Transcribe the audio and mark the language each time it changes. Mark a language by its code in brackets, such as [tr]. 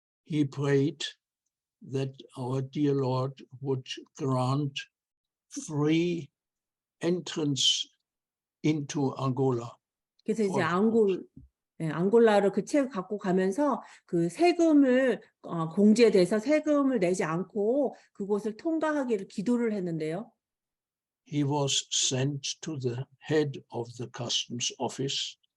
[en] He prayed that our dear Lord would grant free entrance into Angola. [ko] 그래서 이제 [en] for- [ko] 앙골라를 그 책을 갖고 가면서 그 세금을 공제돼서 세금을 내지 않고 그곳을 통과하기를 기도를 했는데요. [en] He was sent to the head of the customs office.